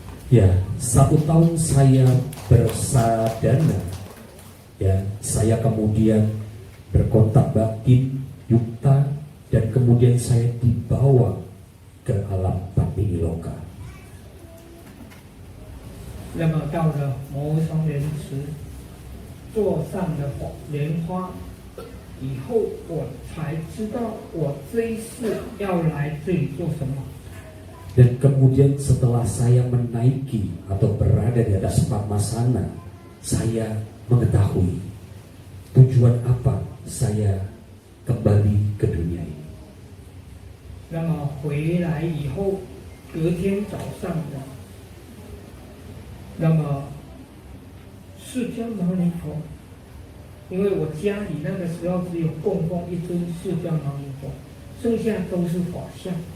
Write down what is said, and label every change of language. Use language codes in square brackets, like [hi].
[id] Ya, 1 tahun saya bersadana, ya, saya kemudian berkontak batin, yukta, dan kemudian saya dibawa ke alam Padmini Loka. [zh] 那么到了摩尔双莲池，坐上了莲花以后，我才知道我这一世要来这里做什么。 [id] Dan kemudian setelah saya menaiki atau berada di atas Padmasana, saya mengetahui tujuan apa saya kembali ke dunia ini. [zh] 那么回来以后，隔天早上的，那么释迦牟尼佛，因为我家里那个时候只有供奉一尊释迦牟尼佛，剩下都是法像。